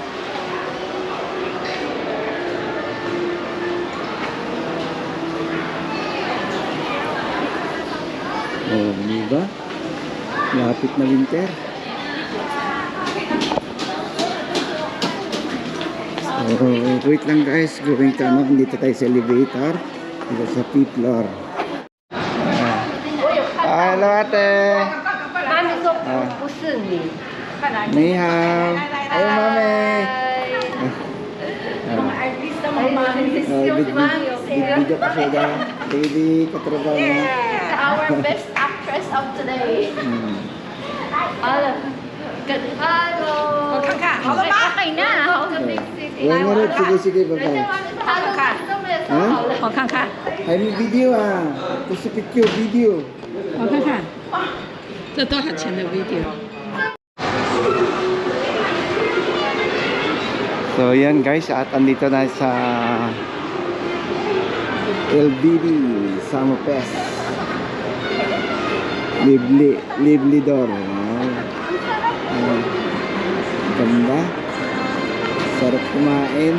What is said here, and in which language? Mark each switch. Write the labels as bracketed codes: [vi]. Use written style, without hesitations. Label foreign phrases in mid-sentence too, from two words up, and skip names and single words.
[tl] Oh, diba? Lapit na winter. Oh, wait lang guys, [en] going to [tl] ano, dito tayo sa elevator. Dito sa [en] fifth floor. [tl] Hello ate. [zh] 你好. [tl] Ay mami. Bibigyan ko siya baby katrabaho mo. [en] Our best actress of today. Hello. [tl] Okay na. Yan nga rin, sige, bye-bye. Ay, may video ah. Kasi picture, video. [zh] 我看看，这多少钱的 video？ [tl] So yan guys, at andito na sa LBD Summer Fest. [en] Lively door. [tl] Ganda. Sarap kumain.